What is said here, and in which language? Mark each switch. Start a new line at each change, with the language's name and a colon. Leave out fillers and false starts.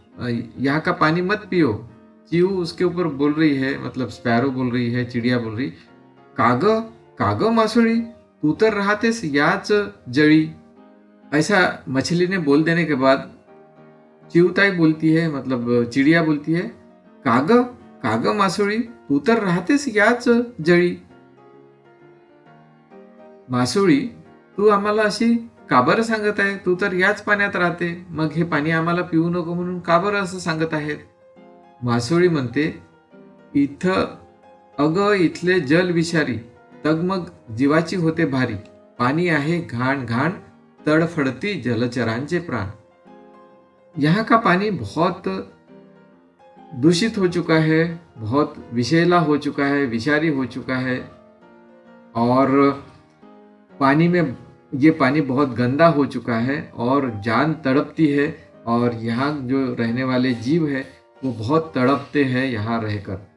Hindi: यहाँ का पानी मत पियो। चीऊ उसके ऊपर बोल रही है, मतलब स्पैरो बोल रही है, चिड़िया बोल रही,
Marathi: काग काग मासुड़ी तू तर राहतेस याच जड़ी।
Hindi: ऐसा मछली ने बोल देने के बाद चिऊताई बोलती है, मतलब चिड़िया बोलती है,
Marathi: काग काग मासुड़ी तू तर राहतेस याच जळी। मासुळी, तू आम्हाला अशी का बरं सांगत आहे? तू तर याच पाण्यात राहते, मग हे पाणी आम्हाला पिऊ नको म्हणून का बरं असं सांगत आहेत? मासुळी म्हणते, इथं अगं इथले जल विषारी, तगमग जीवाची होते भारी, पाणी आहे घाण घाण, तडफडती जलचरांचे प्राण।
Hindi: यहाँ का पानी बहुत दूषित हो चुका है, बहुत विषैला हो चुका है, विषारी हो चुका है, और पानी में ये पानी बहुत गंदा हो चुका है और जान तड़पती है, और यहाँ जो रहने वाले जीव है वो बहुत तड़पते हैं यहाँ रहकर।